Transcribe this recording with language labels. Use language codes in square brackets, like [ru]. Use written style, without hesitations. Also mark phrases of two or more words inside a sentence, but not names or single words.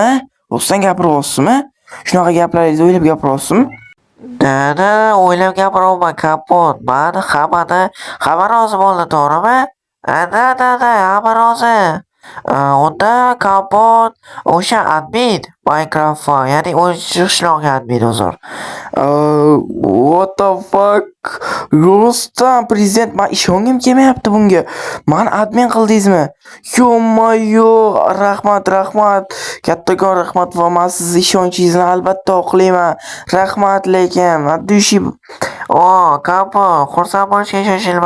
[uz] Rostdan gapiryapsizmi? Shunaqa gaplaringizni o'ylab gapiryapsizmi? Dada, o'ylab gapiryapman, Kompot. Meni hamma rozi bo'ldi, to'g'rimi? Dada, hamma rozi. Unda Kompot o'sha admin Minecraft, ya'ni 13-qishloq admin uzr. [en] What the fuck? [uz] Rostdan prezident, men ishongim kelmayapti bunga. Men admin qildingizmi? Yo'mayo, rahmat. Kattakon rahmat va men siz ishonchingizni albatta oqlayman. Rahmat, lekin dushi. Kompot, xursand bo'lishga shoshilma.